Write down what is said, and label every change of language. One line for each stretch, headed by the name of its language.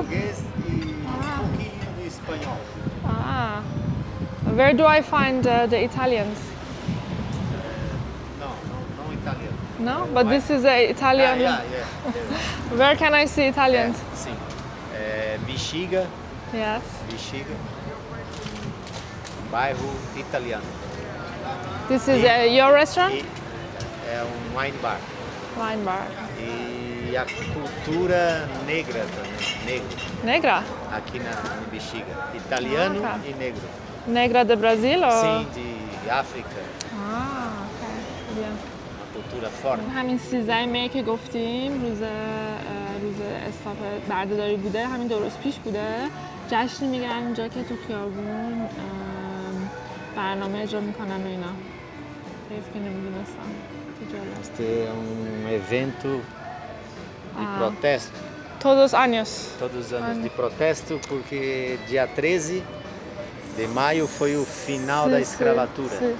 Portuguese: Português e pouquinho de espanhol. Ah.
English: Where do I find the Italians?
Portuguese: No italiano.
English: No? But this is a Italian. Yeah. Where can I see Italians?
Portuguese: Sim. Bixiga,
English: Yes.
Portuguese: bairro italiano.
English: This is your restaurant?
Portuguese: É wine bar.
English: Wine bar.
Portuguese: E a cultura negra também, negro, Negra? aqui na Bixiga. Italiano Ah, tá. e negro. Negra de Brazil? Or? Sim, de África.
English: Okay. Bien.
Portuguese: Uma cultura forte.
Persian: همین 13 می که گفتیم روز روز استاپ بردهداری بوده، همین 2 روز پیش بوده. جشنی میگن اینجا که تو خیابون برنامه اجرا میکنن و اینا. حیف که نمیدونستم.
Portuguese: Este é evento de protesto. Todos os anos. Todos os anos de protesto, porque dia 13 de maio foi o final da escravatura.